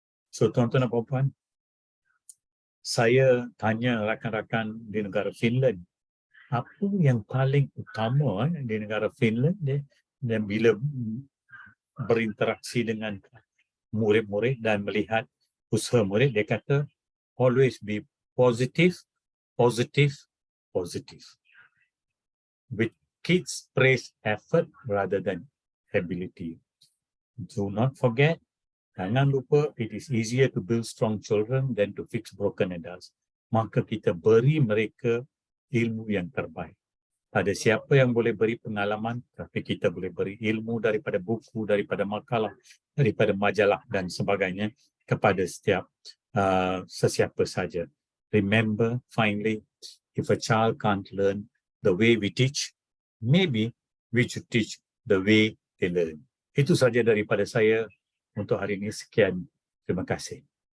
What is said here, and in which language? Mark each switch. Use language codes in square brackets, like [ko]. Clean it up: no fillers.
[ms] So tuan-tuan dan puan-puan, saya tanya rakan-rakan di negara Finland, apa yang paling utama di negara Finland dan bila berinteraksi dengan murid-murid dan melihat usaha murid, dia kata [en] always be positive, positive, positive. With kids praise effort rather than ability. Do not forget, [ms] jangan lupa, [en] it is easier to build strong children than to fix broken adults. [ms] Maka kita beri mereka ilmu yang terbaik. Tak ada siapa yang boleh beri pengalaman, tapi kita boleh beri ilmu daripada buku, daripada makalah, daripada majalah dan sebagainya kepada sesiapa saja. [en] Remember, finally, if a child can't learn the way we teach, maybe we should teach the way they learn. [ms] Itu saja daripada saya untuk hari ini. Sekian. Terima kasih.